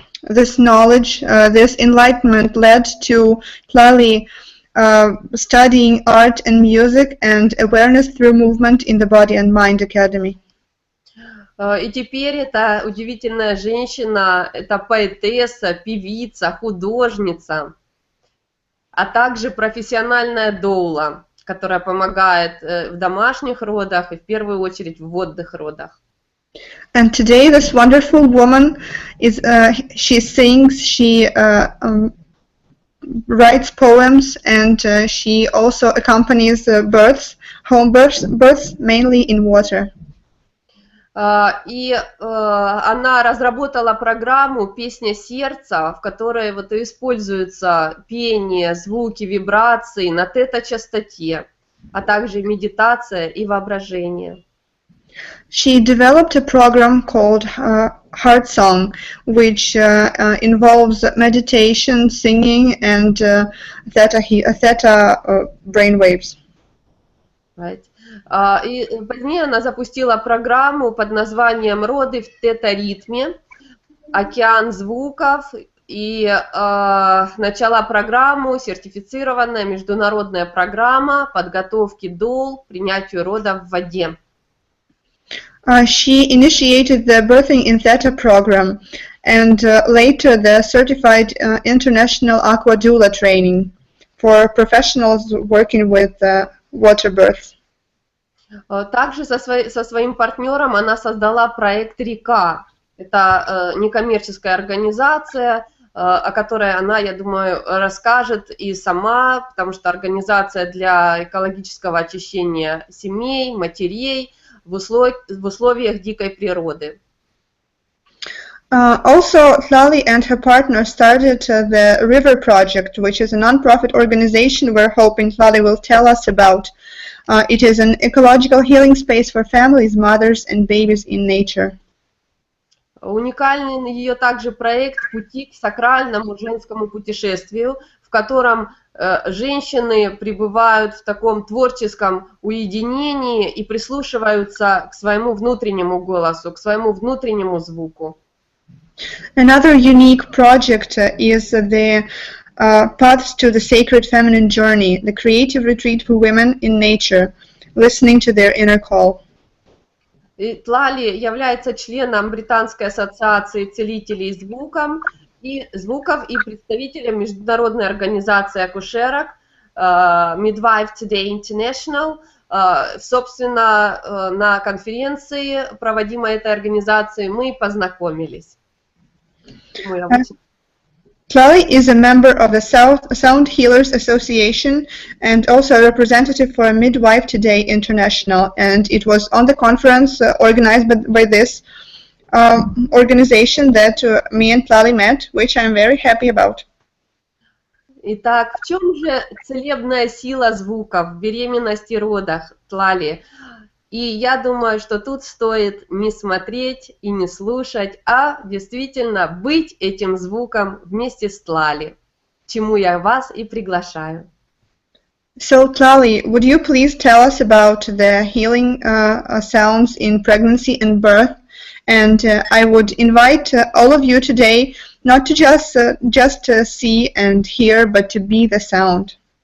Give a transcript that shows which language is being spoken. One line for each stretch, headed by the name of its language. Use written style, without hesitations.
English: This knowledge, this enlightenment led to Tlalie studying art and music and awareness through movement in the Body and Mind Academy.
Russian: И теперь эта удивительная женщина, это поэтесса, певица, художница, а также профессиональная доула, которая помогает в домашних родах и в первую очередь в водных родах.
English: And today this wonderful woman is she sings, she writes poems, and she also accompanies births, homebirths, mainly in water.
Russian: И она разработала программу «Песня сердца», в которой вот используются пение, звуки, вибрации на тета-частоте, а также медитация и воображение.
English: She developed a program called Heart Song, which involves meditation, singing, and theta brainwaves. Right.
Russian: И позднее она запустила программу под названием «Роды в тета-ритме», «Океан звуков», и начала программу, сертифицированная международная программа подготовки доул к принятию родов в воде.
English: She initiated the Birthing in Theta program and later the certified international aqua doula training for professionals working with water births.
Russian: Также со своим партнером она создала проект «Река». Это некоммерческая организация, о которой она, я думаю, расскажет и сама, потому что организация для экологического очищения семей, матерей в условиях дикой природы.
English: Also, Tlalie and her partner started the River Project, which is a non-profit organization we're hoping Tlalie will tell us about. It is an ecological healing space for families, mothers, and babies in nature.
Russian: Уникальный ее также проект «Пути к сакральному женскому путешествию», в котором женщины пребывают в таком творческом уединении и прислушиваются к своему внутреннему голосу, к своему внутреннему звуку.
English: Another unique project is the Paths to the Sacred Feminine Journey, the creative retreat for women in nature, listening to their inner call.
Russian: Тлали является членом Британской ассоциации целителей звуком, и звуков, и представителям международной организации акушерок Midwife Today International. Собственно, на конференции, проводимой этой организацией, мы познакомились.
English: Tlalie is a member of the Sound Healers Association and also a representative for Midwife Today International. And it was on the conference organized by this organization that me and Tlalie met, which I'm very happy about.
Russian: Итак, в чем же целебная сила звуков в беременности и родах, Tlalie? И я думаю, что тут стоит не смотреть и не слушать, а действительно быть этим звуком вместе с Tlalie, к чему я вас и приглашаю.
English: So, Tlalie, would you please tell us about the healing sounds in pregnancy and birth? And I would invite all of you today not to just see and hear, but to be the sound.